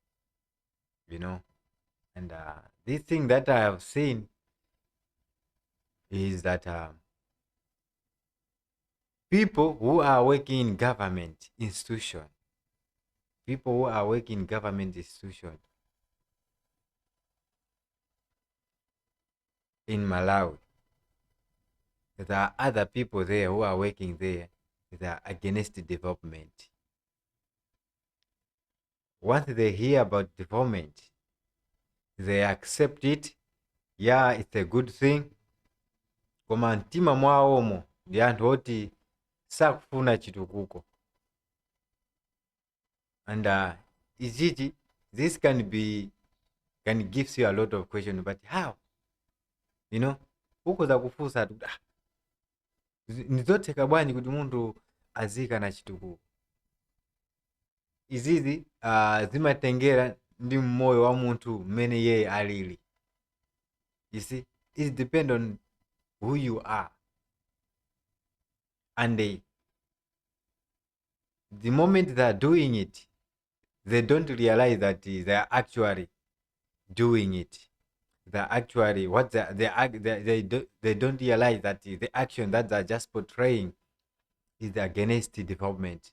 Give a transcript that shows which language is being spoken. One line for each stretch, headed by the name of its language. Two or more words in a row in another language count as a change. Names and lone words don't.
English: and this thing that I have seen is that people who are working in government institution, in Malawi, there are other people there who are working there that are against development. Once they hear about development, they accept it. Yeah, it's a good thing.
Nyanja: Koma mtima mwawomo ndi anthu oti sakufuna chitukuko.
English: And this can gives you a lot of questions, but how?
Nyanja: Uko za kufusa nizotheka bwanji kuti munthu azika na chitukuko. Izizi zimatengera ndi moyo wa munthu mmene yeye alili.
English: You see, it depends on who you are. And the moment they are doing it, they don't realize that they are actually doing it. They're actually what they don't realize that the action that they're just portraying is against development.